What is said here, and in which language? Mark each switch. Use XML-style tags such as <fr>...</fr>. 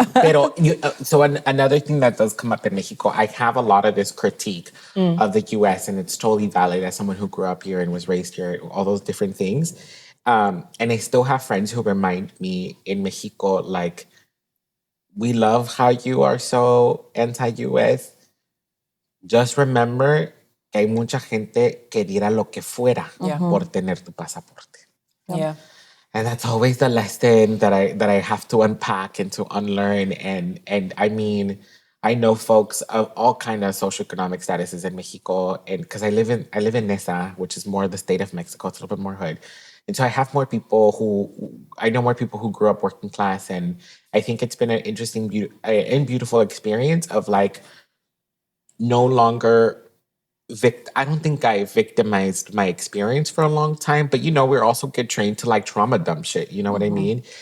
<en>Pero so another thing that does come up in Mexico, I have a lot of this critique of the US, and it's totally valid as someone who grew up here and was raised here, all those different things. And I still have friends who remind me in Mexico, like, we love how you are so anti-US. Just remember</en> <es>que hay mucha gente que diera lo que fuera por tener tu pasaporte.</es> <en>Yeah. And that's always the lesson that I have to unpack and to unlearn. And I mean, I know folks of all kind of socioeconomic statuses in Mexico, and because I live in Nesa, which is more the state of Mexico, it's a little bit more hood. And so I have more people I know more people who grew up working class, and I think it's been an interesting and beautiful experience of like no longer I don't think I victimized my experience for a long time, but we're also get trained to like trauma dump shit. You know what I mean?</en>